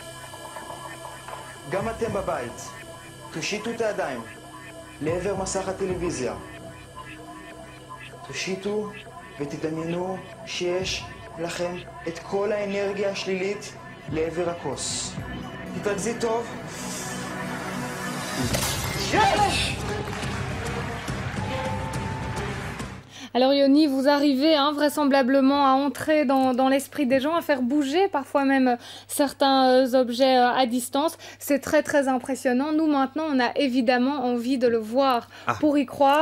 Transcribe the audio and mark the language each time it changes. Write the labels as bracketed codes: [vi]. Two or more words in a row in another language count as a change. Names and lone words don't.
[he] גם אתם בבית, תושיטו את הידיים לעבר מסך הטלוויזיה. תושיטו ותדמיינו שיש לכם את כל האנרגיה השלילית לעבר הכוס. תתרכזי טוב. יש! [fr] Alors Yoni, vous arrivez vraisemblablement à entrer dans l'esprit des gens, à faire bouger parfois même certains objets à distance. C'est très très impressionnant. Nous maintenant, on a évidemment envie de le voir pour y croire.